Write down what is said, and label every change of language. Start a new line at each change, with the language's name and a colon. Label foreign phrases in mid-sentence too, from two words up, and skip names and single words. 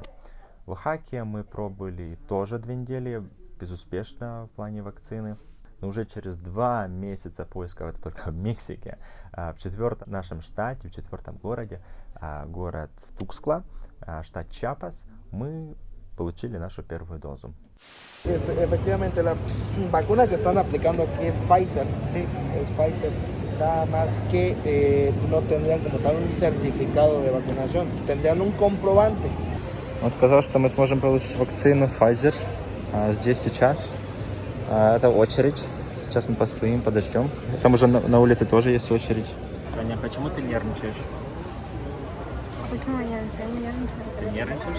Russian: В Оахаке мы пробыли тоже 2 недели безуспешно в плане вакцины. Но уже через 2 месяца поиска, это только в Мексике, в 4-м нашем штате, в 4-м городе, город Тукскла, штат Чиапас, мы получили нашу первую дозу.
Spanish: Efectivamente, la vacuna que están aplicando aquí es Pfizer. Sí, es Pfizer. Nada más que no tendrían como tal un certificado de vacunación, tendrían un comprobante.
Russian: Он сказал, что мы сможем получить вакцину Pfizer здесь сейчас. Это очередь. Сейчас мы постоим, подождем. Там уже на улице тоже есть очередь. Таня, почему ты нервничаешь? Почему я нервничаю? Я не нервничаю. Ты нервничаешь?